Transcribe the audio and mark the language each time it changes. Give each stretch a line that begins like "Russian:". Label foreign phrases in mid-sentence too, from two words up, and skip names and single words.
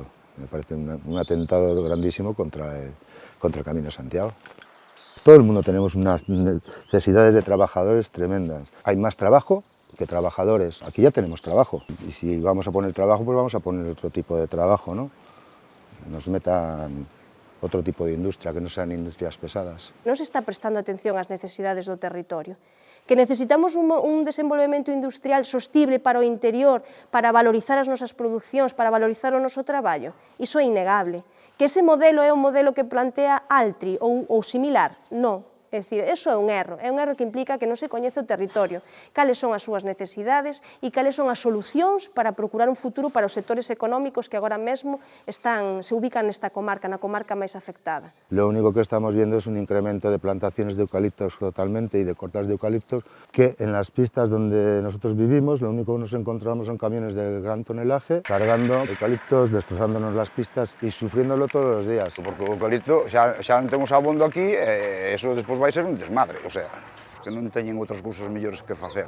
Spanish: Me parece un atentado grandísimo contra el Camino de Santiago. Todo el mundo tenemos unas necesidades de trabajadores tremendas. Hay más trabajo que trabajadores. Aquí ya tenemos trabajo. Y si vamos a poner trabajo, pues vamos a poner otro tipo de trabajo, ¿no? Que nos metan
Galician: outro tipo de industria, que non sean industrias pesadas. Non se está prestando atención ás necesidades do territorio. Que necesitamos un desenvolvemento industrial sostible para o interior, para valorizar as nosas producións, para valorizar o noso traballo. Iso é innegable. Que ese modelo é un modelo que plantea Altri ou similar? Non. É dicir, eso é un erro que implica que non se coñece o territorio, cales son as súas necesidades e cales son as solucións para procurar un futuro para os sectores económicos que agora mesmo se ubican nesta comarca, na comarca máis afectada.
Spanish: Lo único que estamos viendo es un incremento de plantaciones de eucaliptos totalmente y de cortas de eucaliptos, que en las pistas donde nosotros vivimos, lo único que nos encontramos son camiones de gran tonelaje cargando eucaliptos, destrozándonos las pistas y sufriéndolo todos los días.
Galician: Porque o eucalipto xa non temos abondo aquí, eso despois vai ser un desmadre,
Spanish: o sea,
Galician: que non teñen outras cousas mellores que facer.